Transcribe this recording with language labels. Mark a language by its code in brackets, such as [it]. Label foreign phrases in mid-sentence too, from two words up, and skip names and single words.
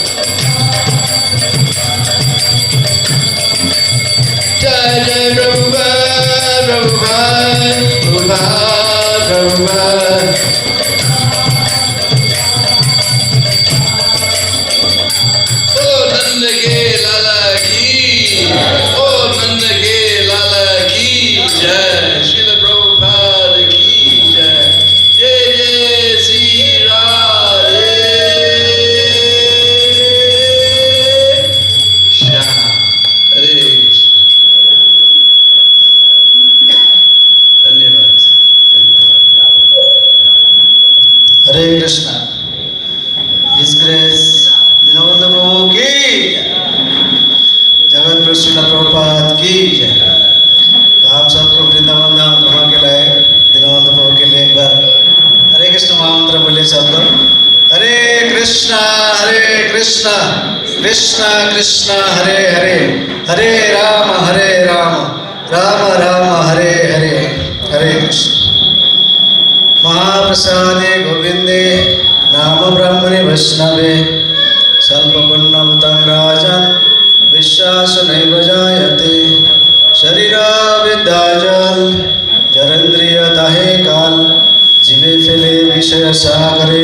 [hi] जय जय प्रभुपाद, प्रभुपाद, प्रभुपाद, प्रभुपाद. ओ नंद के लाला की, ओ नंद के लाला की जय, श्रील प्रभुपाद की जय, जय जय श्री राधे श्याम. हरे कृष्ण. धन्यवाद. हरे कृष्णा. [en] His Grace [hi] दीनबंधु प्रभु की जगत गुरु श्रील प्रभुपाद की जय. तो आप सबको वृंदावन धाम घुमा के लाए दीनबंधु प्रभु के लिए एक बार हरे कृष्ण महामंत्र बोले सब लोग. हरे कृष्णा कृष्णा कृष्णा हरे हरे, हरे राम राम राम हरे हरे, हरे कृष्ण. [sa] महाप्रसादे गोविंदे नाम ब्रह्मणे वैष्णवे स्वल्पपुण्यभूतं राजन् विश्वास नैव जायते. [bn] শরীরাবিদ্যাজল জরেন্দ্রিয় দাহে কাল জীবে ফেলে বিষয় সাগরে.